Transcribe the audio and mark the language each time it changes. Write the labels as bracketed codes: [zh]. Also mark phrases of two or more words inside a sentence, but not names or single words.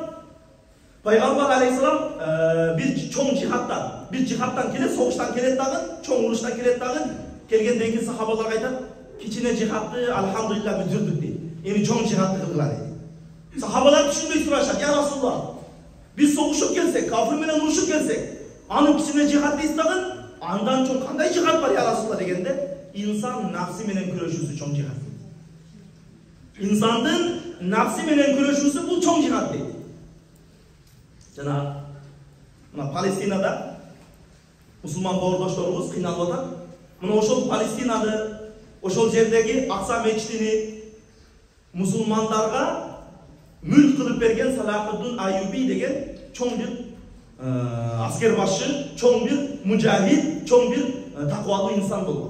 [ky] Пайгамбар алейхисалам бир чоң жихадтан келет, согуштан келет дагы, чоң уруштан келет дагы. Келгенден кийин сахабаларга айтат, кичине жихадты алхамдулилlah бүтүрдүк дейт. Эми чоң жихадты кылгыла дейт. Сахабалар түшүнбөй сурашат, [ar] يا رسول الله, [ky] биз согушуп келсек, кафир менен урушуп келсек, анын кичине жихад дейт дагы, андан чоң кандай жихад бар [ar] يا رسول الله [ky] дегенде, инсан нафси менен күрөшүүсү чоң жихад дейт. Инсандын нафси менен күрөшүүсү бул чоң жихад дейт. Жана мына Палестинада мусулман боордошторубуз кыйналып атат. Мына ошол Палестинады, ошол жердеги Акса мечитини мусулмандарга мүлк кылып берген Салахуддин Аюби деген чоң бир аскер башчы, чоң бир мужахид, чоң бир таквалуу инсан болгон.